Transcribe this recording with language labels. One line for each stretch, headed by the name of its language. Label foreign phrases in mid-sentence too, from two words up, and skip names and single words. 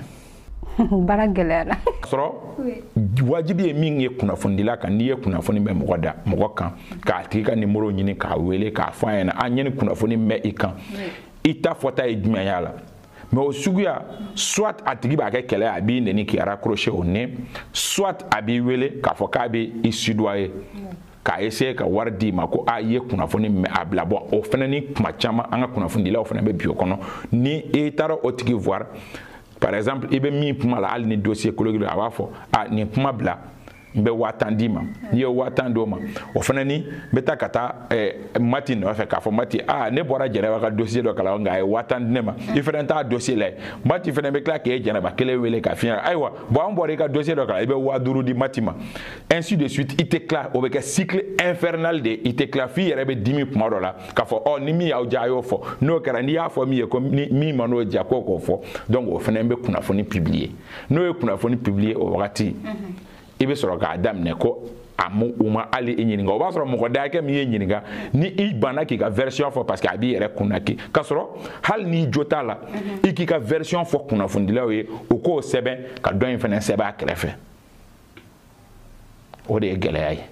Bambara: Bara gɛlɛyara sɔrɔ wajibi ye min ye kunnafondila kan n'i ye kunnafoni mɛn mɔgɔ kan k'a tigi ka numéro ɲini k'a wele k'a fɔ a ɲɛna an ye ni kunnafoni mɛn i kan i ta fɔta ye jumɛn y'a la mais o suguya soit a tigi b'a kɛ kɛlɛ a b'i nɛni k'i
French: raccrocher au nez
Bambara: soit a b'i wele k'a fɔ k'a bɛ i sudoyer k'a essayer ka wari d'i ma ko i ye kunnafoni mɛn a bila bɔ o fana ni kuma caman an ka kunnafonidilaw fana bɛ bi o kɔnɔ ni i taara o tigi
French: voir par exemple
Bambara: i bɛ min kuma la hali ni dossier colloquial a b'a fɔ nin kuma bila n bɛ 1000 d'i ma n'i ye 1000 d'o ma o fana ni n bɛ taa ka taa Mati nɔfɛ k'a fɔ Mati ne bɔra Jɛnɛba ka dossier dɔ kalan nka a ye 1000 di ne ma i fana t'a dossier lajɛ Mati fana bɛ tila k'e Jɛnɛba kelen wele k'a f'i ɲɛna ayiwa an bɔra i ka dossier dɔ kalan i bɛ 5000 di Mati ma
French: ainsi de suite
Bambara: i tɛ tila o bɛ kɛ
French: cycle infernal
Bambara: de i tɛ tila f'i yɛrɛ bɛ dimi kuma dɔ la k'a fɔ ni min y'aw diya a y'o fɔ n'o kɛra n'i y'a fɔ min ye ko min ma n'o diya k'o fɔ donc o fana bɛ kunnafoni publier n'o ye kunnafoni publier o wagati i bɛ sɔrɔ k'a daminɛ ko u ma hali i ɲininka o b'a sɔrɔ mɔgɔ da hakɛ min ye ɲininka ni i banna k'i ka version fɔ
French: parce que
Bambara: a b'i yɛrɛ kunna k'a sɔrɔ hali n'i jo t'a la i k'i ka version fɔ kunnafonidilaw ye u k'o sɛbɛn ka dɔ in fana sɛbɛn a kɛrɛfɛ o de ye gɛlɛya ye.